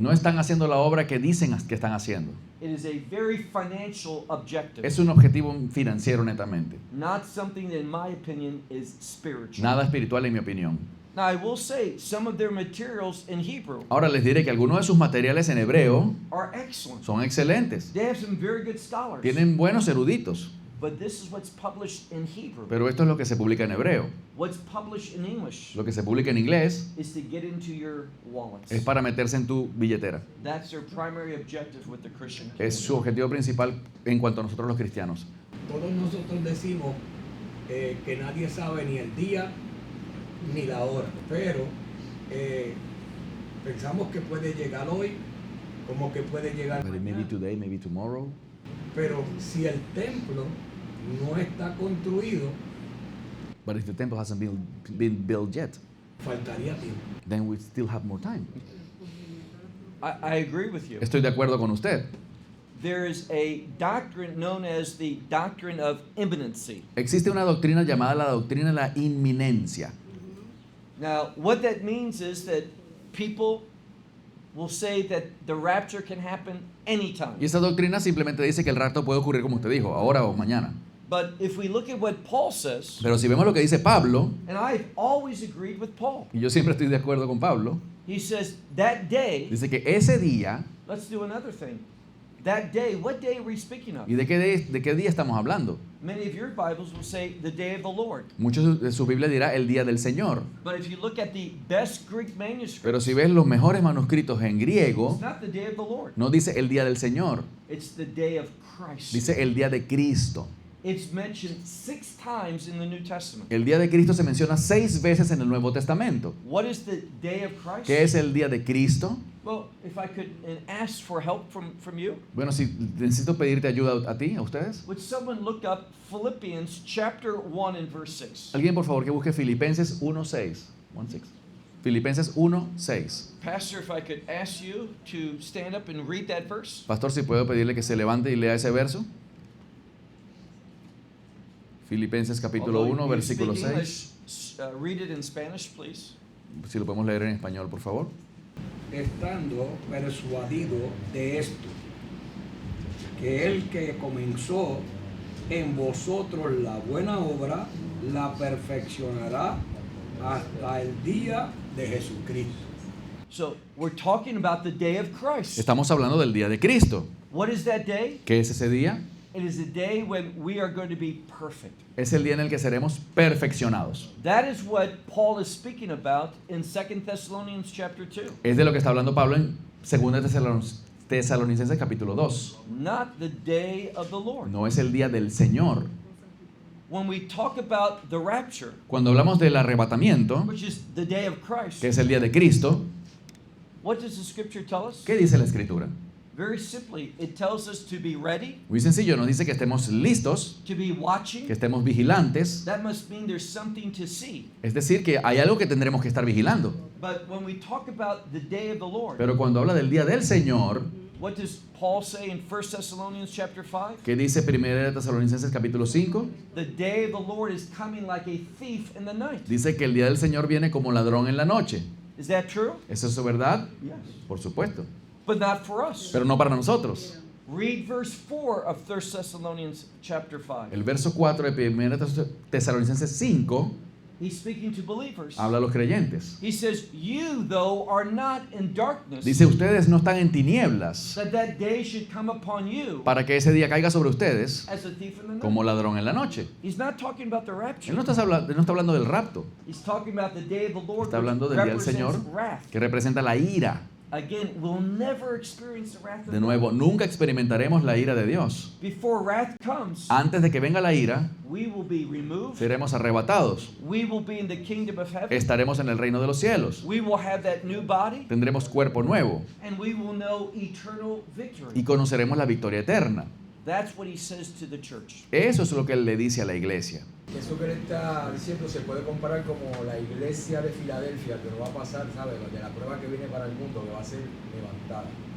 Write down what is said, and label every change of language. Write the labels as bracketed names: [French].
[Spanish] No están haciendo la obra que dicen que están haciendo. [English] It is a very financial objective, [Spanish] Es un objetivo financiero netamente. [English] not something that, in my opinion, is spiritual. [Spanish] Nada espiritual en mi opinión. [English] Now, I will say some of their materials in Hebrew [Spanish] Ahora les diré que algunos de sus materiales en hebreo [English] are excellent. [Spanish] son excelentes. [English] They have some very good scholars. [Spanish] Tienen buenos eruditos, [English] But this is what's published in Hebrew. [Spanish] pero esto es lo que se publica en hebreo. [English] What's published in English [Spanish] Lo que se publica en inglés [English] is to get into your wallets. [Spanish] es para meterse en tu billetera. [English] That's their primary objective with the Christian [Spanish] Es su objetivo principal en cuanto a nosotros los cristianos. Todos nosotros decimos que nadie sabe ni el día ni la hora, pero pensamos que puede llegar hoy, como que puede llegar [English] Maybe [Spanish] mañana. [English] today, maybe tomorrow. [Spanish] Pero si el templo no está construido, [English] But if the temple hasn't been built yet, [Spanish] faltaría tiempo. [English] then we still have more time. I agree with you. [Spanish] Estoy de acuerdo con usted. [English] There is a doctrine known as the doctrine of imminency. [Spanish] Existe una doctrina llamada la doctrina de la inminencia. [English] Now, what that means is that people will say that the rapture can happen anytime. [Spanish] Y esa doctrina simplemente dice que el rapto puede ocurrir como usted dijo, ahora o mañana. [English] But if we look at what Paul says, [Spanish] Pero si vemos lo que dice Pablo, [English] and I've always agreed with Paul, [Spanish] y yo siempre estoy de acuerdo con Pablo, [English] he says that day, [Spanish] dice que ese día, [English] let's do another thing. That day, what day are we speaking of? [Spanish] ¿y de qué día estamos hablando? [English] Many of your Bibles will say the day of the Lord. [Spanish] Muchos de su Biblia dirá el día del Señor. [English] But if you look at the best Greek manuscripts, [Spanish] Pero si ves los mejores manuscritos en griego, [English] it's not the day of the Lord. [Spanish] no dice el día del Señor, [English] It's the day of Christ. [Spanish] dice el día de Cristo. [English] It's mentioned 6 times in the New Testament. [Spanish] El día de Cristo se menciona 6 veces en el Nuevo Testamento. [English] What is the day of Christ? [Spanish] ¿Qué es el día de Cristo? [English] Well, if I could ask for help from you, [Spanish] Bueno, si necesito pedirte ayuda a ti, a ustedes. [English] would someone look up Philippians chapter 1 and verse 6? [Spanish] Alguien por favor que busque Filipenses 1:6. 1:6. Filipenses 1:6. [English] Pastor, if I could ask you to stand up and read that verse. [Spanish] Pastor, si puedo pedirle que se levante y lea ese verso. Filipenses capítulo [English] Although [Spanish] 1, [English] you [Spanish] versículo [English] speak [Spanish] 6. [English] English, read it in Spanish, please. [Spanish] Si lo podemos leer en español, por favor. Estando persuadido de esto, que el que comenzó en vosotros la buena obra, la perfeccionará hasta el día de Jesucristo. [English] So, we're talking about the day of Christ. [Spanish] Estamos hablando del día de Cristo. [English] What is that day? [Spanish] ¿Qué es ese día? [English] It is the day when we are going to be perfect. [Spanish] Es el día en el que seremos perfeccionados. [English] That is what Paul is speaking about in 2 Thessalonians chapter 2. [Spanish] Es de lo que está hablando Pablo en 2 Tesalonicenses capítulo 2. [English] Not the day of the Lord. [Spanish] No es el día del Señor. [English] When we talk about the rapture, [Spanish] Cuando hablamos del arrebatamiento, [English] which is the day of Christ, [Spanish] que es el día de Cristo, [English] what does the scripture tell us? [Spanish] ¿qué dice la Escritura? [English] Very simply, it tells us to be ready, [Spanish] Muy sencillo, nos dice que estemos listos, [English] to be watching. [Spanish] que estemos vigilantes. [English] That must mean there's something to see. [Spanish] Es decir, que hay algo que tendremos que estar vigilando. [English] But when we talk about the day of the Lord, [Spanish] Pero cuando habla del día del Señor, [English] what does Paul say in 1 Thessalonians chapter 5? [Spanish] ¿qué dice 1 Tesalonicenses capítulo 5? [English] The day of the Lord is coming like a thief in the night. [Spanish] Dice que el día del Señor viene como ladrón en la noche. [English] Is that true? [Spanish] ¿Es eso verdad? [English] Yes. [Spanish] Por supuesto. [English] But not for us. [Spanish] Pero no para nosotros. [English] Read verse 4 of 1 Thessalonians chapter 5. [Spanish] El verso 4 de 1 Tesalonicenses 5 [English] He's speaking to believers. [Spanish] habla a los creyentes. [English] He says, you though are not in darkness, [Spanish] Dice, ustedes no están en tinieblas [English] that day should come upon you [Spanish] para que ese día caiga sobre ustedes [English] as a thief in the night. [Spanish] como ladrón en la noche. [English] He's not talking about the rapture. [Spanish] Él no está hablando del rapto, [English] He's talking about the day of the Lord, [Spanish] está hablando [English] which [Spanish] del día del [English] represents [Spanish] Señor [English] wrath. [Spanish] que representa la ira. [English] Again, we'll never experience the wrath of [Spanish] De nuevo, nunca experimentaremos la ira de Dios. [English] Before wrath comes, [Spanish] Antes de que venga la ira, [English] we will be removed. [Spanish] seremos arrebatados. [English] We will be in the kingdom of heaven. [Spanish] Estaremos en el reino de los cielos. [English] We will have that new body, [Spanish] Tendremos cuerpo nuevo [English] and we will know eternal [Spanish] y [English] victory. [Spanish] conoceremos la victoria eterna. [English] That's what he says to the church. [Spanish] Eso es lo que él le dice a la iglesia. Eso que él está diciendo se puede comparar como la iglesia de Filadelfia, que no va a pasar, ¿sabes? De la prueba que viene para el mundo, que va a ser levantada.